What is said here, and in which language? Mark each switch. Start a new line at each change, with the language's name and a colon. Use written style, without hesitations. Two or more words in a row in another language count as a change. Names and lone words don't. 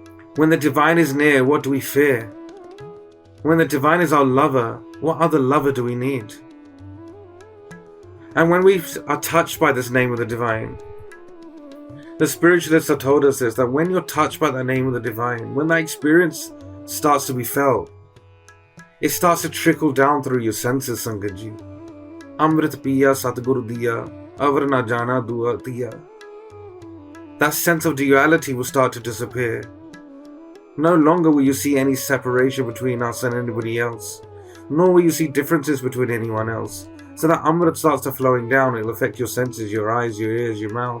English: When the divine is near, what do we fear? When the divine is our lover, what other lover do we need? And when we are touched by this name of the divine, the spiritualists have told us this, that when you're touched by the name of the divine, when that experience starts to be felt, it starts to trickle down through your senses,
Punjabi: ਸੰਗਤ ਜੀ. ਅੰਮ੍ਰਿਤ ਪੀਆ ਸਤਿਗੁਰ ਦੀਆ, ਅਵਰ ਨ ਜਾਣਾ ਦੂਆ ਦੀਆ.
English: That sense of duality will start to disappear. No longer will you see any separation between us and anybody else, nor will you see differences between anyone else. So that Amrit starts to flowing down, it'll affect your senses, your eyes, your ears, your mouth.